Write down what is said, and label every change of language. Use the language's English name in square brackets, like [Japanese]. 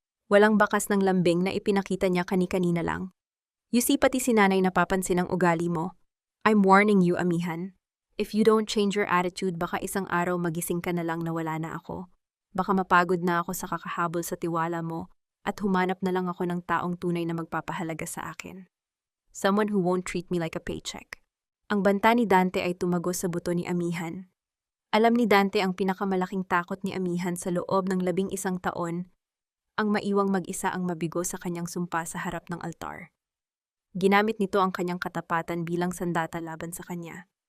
[Filipino] Walang bakas ng lambing na ipinakita niya kani-kanina lang. [English] You see, [Filipino] pati si nanay napapansin ang ugali mo. [English] I'm warning you, Amihan. If you don't change your attitude, [Filipino] baka isang araw magising ka na lang na wala na ako. Baka mapagod na ako sa kakahabol sa tiwala mo at humanap na lang ako ng taong tunay na magpapahalaga sa akin. [English] Someone who won't treat me like a paycheck. [Filipino] Ang banta ni Dante ay tumagos sa buto ni Amihan. Alam ni Dante ang pinakamalaking takot ni Amihan sa loob ng 11 taon, ang maiwang mag-isa ang mabigo sa kanyang sumpa sa harap ng altar. Ginamit nito ang kanyang katapatan bilang sandata laban sa kanya.